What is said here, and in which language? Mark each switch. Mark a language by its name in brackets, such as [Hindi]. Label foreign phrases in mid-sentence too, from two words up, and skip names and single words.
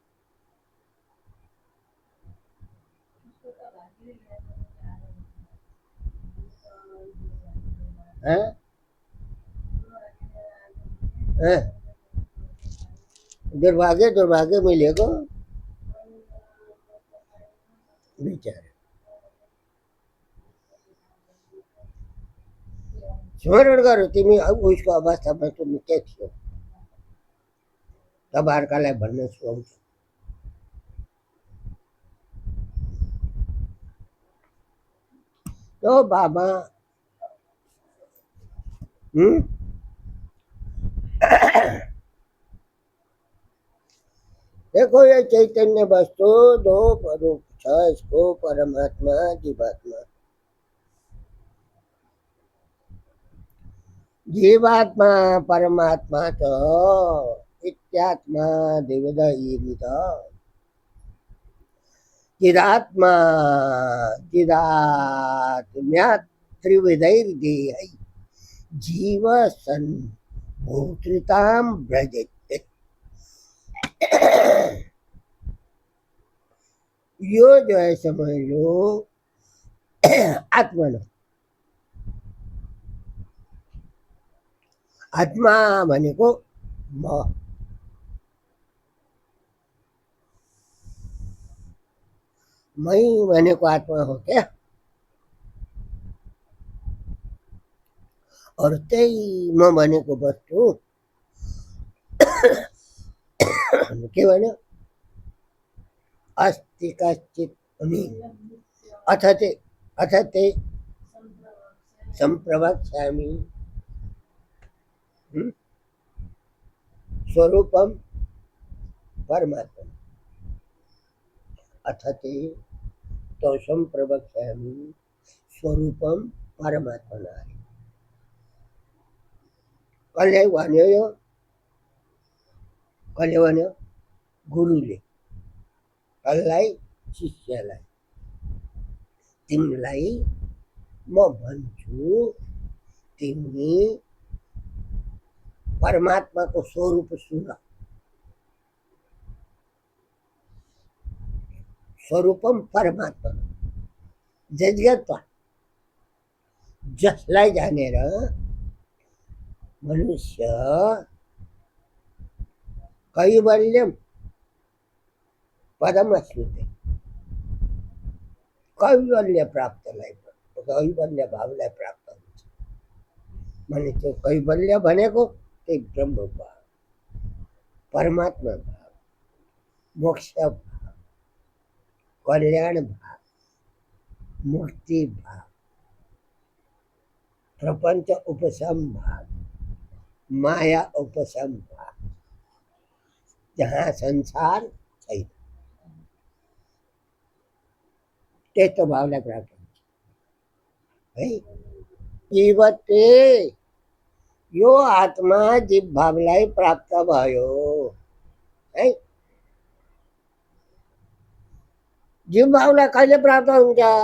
[Nepali] दुर्भाग्य दुर्भाग्य मिलेको विचार स्मरण गरौ तिमी उसको अवस्थामा तिमी के थियो तब अर्कालाई भन्न सुहाउँछ तो बाबा [Hindi] देखो ये चैतन्य वस्तु 2 रूप छ इसको परमात्मा जीवात्मा [Sanskrit] जीवात्मा परमात्मा च इत्यात्मा देवदयित चिदात्मा चिदात्म्या त्रिविधैर्देहै जीव सन भूतृतां व्रजते [Nepali] यो [Hindi] जो है समझ लो आत्मा लो [Nepali] आत्मा भनेको म मै भनेको आत्मा हो क्या [Sanskrit] और [Nepali] त्यही म भनेको वस्तु [Sanskrit] केवल अस्ति कश्चित् अथ ते संप्रवक्ष्यामि स्वरूपम परमात्मा अथ ते तो संप्रवक्ष्यामि स्वरूपम परमात्मना [Nepali] कल्याण गुरुले कसलाई शिष्यलाई तिमीलाई म भन्छु तिमी परमात्माको स्वरूप सुन [Sanskrit] स्वरूपम परमात्मा [Nepali] जगतमा जसलाई जानेर मनुष्य कैवल्यम [Sanskrit] पदम अश्नुते [Nepali] कैवल्य प्राप्तलाई कैवल्य भावलाई प्राप्त हुन्छ भने त्यो कैवल्य भनेको त्यही ब्रह्म भाव परमात्मा भाव मोक्ष भाव कल्याण भाव मुक्ति भाव प्रपंच उपशम भाव माया उपशम भाव जहाँ संसार छैन त्यस्तो भावलाई प्राप्त हुन्छ है जीवते यो आत्मा जीव भावलाई प्राप्त भयो है जीव भावलाई कहिले प्राप्त हुन्छ